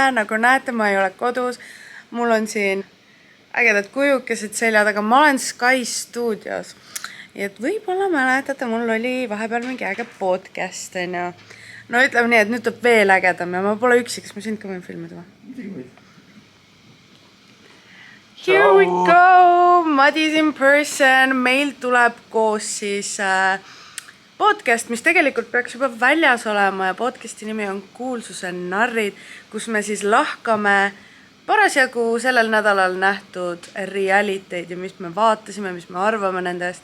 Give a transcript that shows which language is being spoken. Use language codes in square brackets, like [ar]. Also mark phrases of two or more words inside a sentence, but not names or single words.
[et] Nagu näete, ma ei ole kodus. Mul on siin ägedad kujukesed selja taga. Ma olen Sky Studios. Et võib-olla mäletate, mul oli vahepeal mingi äge podcast. No ütleme nii, et nüüd tuleb veel ägedam ja ma pole üksi, kas ma sind ka võin filmida või? [en] Here we go! Madis in person. [et] Meil tuleb koos siis podcast, mis tegelikult peaks juba väljas olema ja podcasti nimi on Kuulsuse narrid, kus me siis lahkame parasjagu sellel nädalal nähtud realiteid ja mis me vaatasime, mis me arvame nendest.